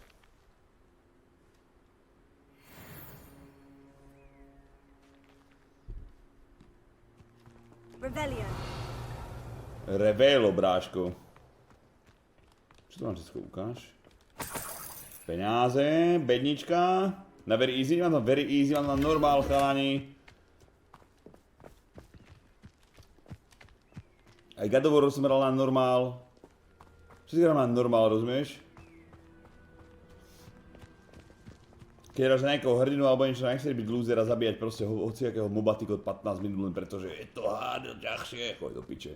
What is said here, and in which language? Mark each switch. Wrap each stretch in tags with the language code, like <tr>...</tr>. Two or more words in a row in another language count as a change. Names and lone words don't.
<sk>Revelo, bráško. Čo to mám všetko ukáž? Peňáze, bednička.</sk> <en>Na very easy,</en> <sk>mám tam</sk> <en>very easy,</en> <sk>mám tam normál, chalani. Aj God of War som hral na normál. Všetko hral na normál, rozumieš? Keď hráš na nejakého hrdinu alebo niečo, nechceš byť loser a zabíjať proste hociakého moba ty 15 minút len pretože je to ťažšie, choď do piče.</sk>